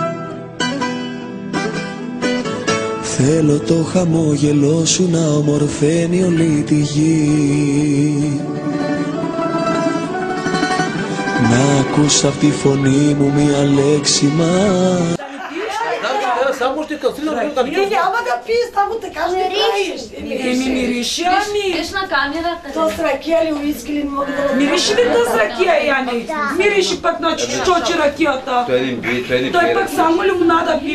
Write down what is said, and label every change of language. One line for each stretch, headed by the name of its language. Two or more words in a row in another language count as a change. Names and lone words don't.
Greek: Θέλω το χαμόγελό σου να ομορφαίνει όλη τη γη. Να ακούς απ' τη φωνή μου μια λέξη μας.
Bulgarian: Само ще касирам да Не, няма да пиеш, само така ще правиш. Мириши, ами. Виж на камерата. То с ракия ли, уиски ли, не мога да... Мириши ли с ракия, Яни? Мириши пък на чучочи ракията. Той пък само лимонада пи.